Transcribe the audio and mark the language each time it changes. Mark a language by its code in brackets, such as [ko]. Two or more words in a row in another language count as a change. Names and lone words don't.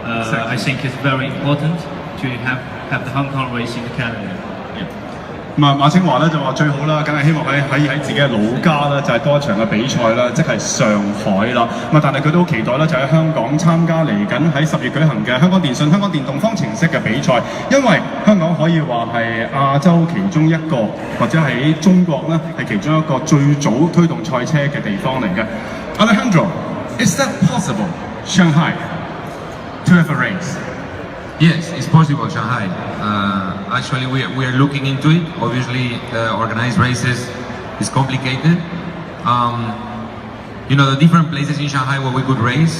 [en] I think it's very important to have the Hong Kong racing calendar. [yue] 咁馬清華咧就話最好啦，梗係希望喺自己嘅老家啦，就係多一場嘅比賽啦，即係上海啦。但係佢都好期待咧，就喺香港參加嚟緊喺10月舉行嘅香港電訊、香港電動方程式嘅比賽，因為香港可以話係亞洲其中一個，或者喺中國咧係其中一個最早推動賽車嘅地方嚟嘅。 [en] Alejandro, is that possible, Shanghai, to have a race? Yes, it's possible, Shanghai. Actually, we are looking into it. Obviously, organized races is complicated. The different places in Shanghai where we could race.